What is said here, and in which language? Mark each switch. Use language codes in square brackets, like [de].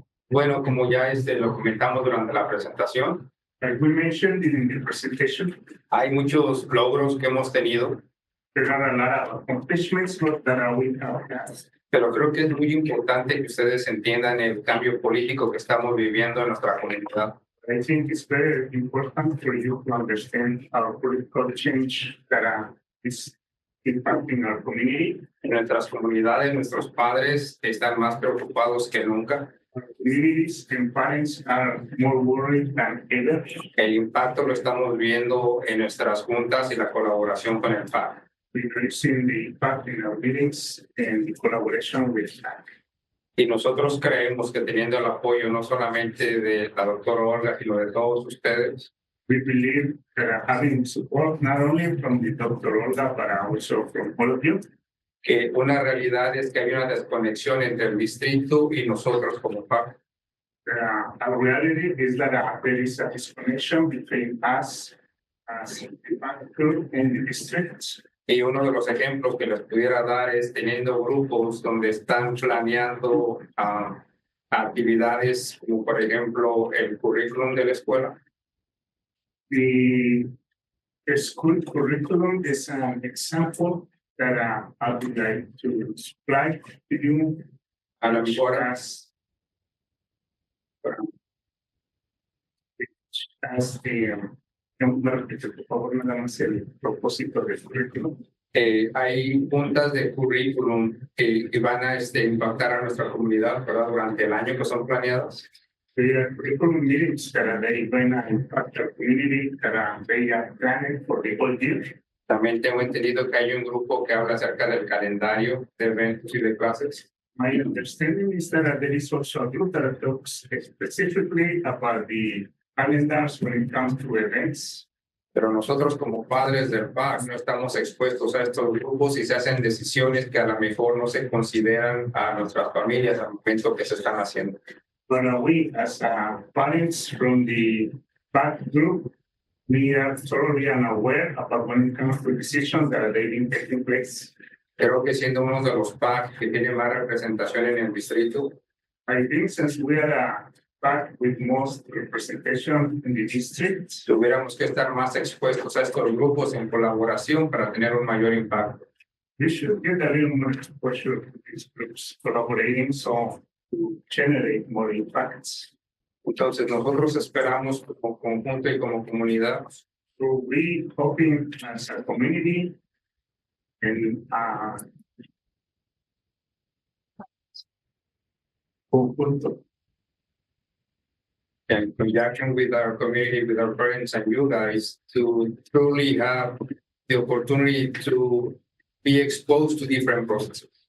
[es] Bueno, como ya lo comentamos durante la presentación, [en] Like we mentioned in the presentation, [es] hay muchos logros que hemos tenido, [en] there are a lot of accomplishments that we have had. [es] pero creo que es muy importante que ustedes entiendan el cambio político que estamos viviendo en nuestra comunidad. [en] I think it's very important for you to understand our political change that is impacting our community. [es] En nuestras comunidades, nuestros padres están más preocupados que nunca. [en] Our communities and parents are more worried than ever. [es] El impacto lo estamos viendo en nuestras juntas y la colaboración con el PAC. [en] We've seen the impact in our meetings and the collaboration with PAC. [es] Y nosotros creemos que teniendo el apoyo no solamente de la doctora Olga, sino de todos ustedes, [en] We believe that having support not only from the Dr. Olga, but also from all of you, [es] que una realidad es que hay una desconexión entre el distrito y nosotros como PAC. [en] our reality is that there is a disconnection between us as the PAC group and the district. [es] Y uno de los ejemplos que les pudiera dar es teniendo grupos donde están planeando actividades como por ejemplo el currículum de la escuela. [en] The school curriculum is an example that I would like to supply to you [es] A lo mejor [en] as the, [es] por favor, nada más el propósito del currículum. hay puntas de currículum que van a impactar a nuestra comunidad, ¿verdad? Durante el año que son planeadas. [en] The curriculum meetings that are very going to impact our community, that are very planned for the whole year. [es] También tengo entendido que hay un grupo que habla acerca del calendario de eventos y de clases. [en] My understanding is that there is also a group that talks specifically about the calendars when it comes to events. [es] Pero nosotros como padres del PAC no estamos expuestos a estos grupos y se hacen decisiones que a lo mejor no se consideran a nuestras familias al momento que se están haciendo. [en] But we, as parents from the back group, we are thoroughly unaware about when it comes to decisions that are being taking place. [es] Creo que siendo uno de los PAC que tiene más representación en el distrito, [en] I think since we are a PAC with most representation in the district, [es] tuviéramos que estar más expuestos a estos grupos en colaboración para tener un mayor impacto. [en] we should get a little more exposure to these groups collaborating so to generate more impacts. [es] Entonces nosotros esperamos como conjunto y como comunidad [en] So we hoping as a community and conjunto. in conjunction with our community, with our parents and you guys, to truly have the opportunity to be exposed to different processes.